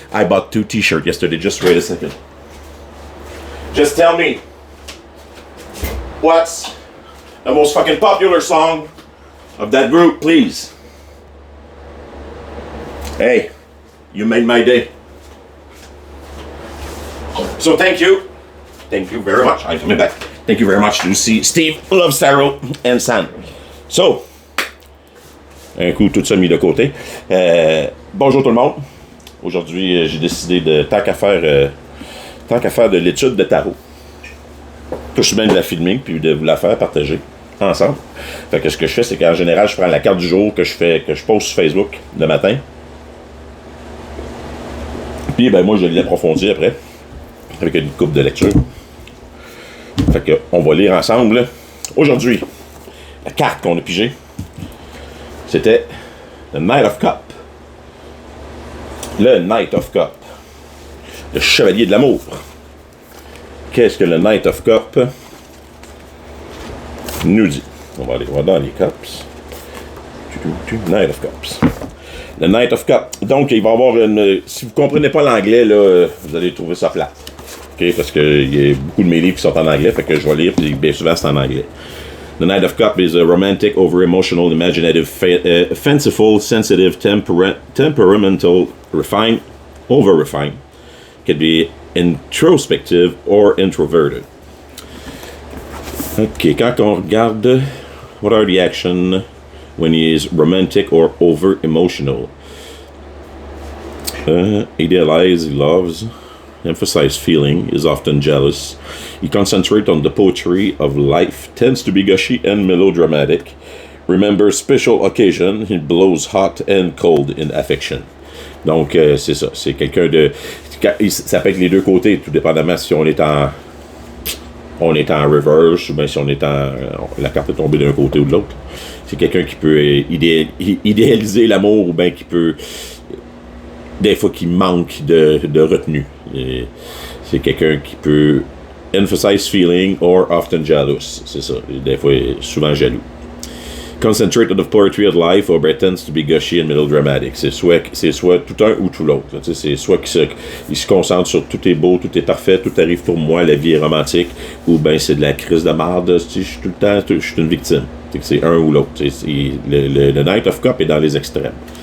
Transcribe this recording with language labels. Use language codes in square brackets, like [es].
[en] I bought 2 t-shirts yesterday. Just wait a second. Just tell me what's the most fucking popular song of that group, please. Hey, you made my day. So thank you. Thank you very much. I'm coming back. Thank you very much to see Steve Loves Tarot and Sam. [fr] So, un coup tout ça mis de côté. Bonjour tout le monde. Aujourd'hui, j'ai décidé de tant qu'à faire de l'étude de tarot. Que je suis bien de la filmer puis de vous la faire partager ensemble. Fait que ce que je fais, c'est qu'en général, je prends la carte du jour que je poste sur Facebook le matin. Puis moi je l'approfondis après avec une coupe de lecture. Fait que on va lire ensemble. Aujourd'hui, la carte qu'on a pigée, c'était le Knight of Cup. Le Knight of Cup. Le chevalier de l'amour. Qu'est-ce que le Knight of Cup nous dit? On va aller voir dans les cups. Knight of Cups. Le Knight of Cup. Donc, il va y avoir une... Si vous ne comprenez pas l'anglais, là, vous allez trouver ça plate. Okay? Parce qu'il y a beaucoup de mes livres qui sont en anglais, fait que je vais lire, puis bien souvent c'est en anglais. [en] The Knight of Cups is a romantic, over-emotional, imaginative, fanciful, sensitive, temperamental, refined, over-refined. Could be introspective or introverted. OK, [fr] quand on regarde [en] what are the actions when he is romantic or over-emotional? Idealize, he loves, emphasize feeling, is often jealous. He concentrates on the poetry of life, tends to be gushy and melodramatic. Remembers special occasion, he blows hot and cold in affection. [fr] Donc, c'est ça. C'est quelqu'un de... Ça peut être les deux côtés, tout dépendamment si on est en reverse ou bien si on est en... La carte est tombée d'un côté ou de l'autre. C'est quelqu'un qui peut idéaliser l'amour ou bien qui peut... Des fois, qui manque de retenue. C'est quelqu'un qui peut [en] emphasize feeling or often jealous. [fr] C'est ça. Des fois, souvent jaloux. [en] Concentrate on the poetry of life or pretends to be gushy and melodramatic. [fr] C'est soit tout un ou tout l'autre. C'est soit il se concentre sur tout est beau, tout est parfait, tout arrive pour moi, la vie est romantique, ou bien c'est de la crise de marde, je suis tout le temps, je suis une victime. C'est un ou l'autre. Le Knight of Cups est dans les extrêmes.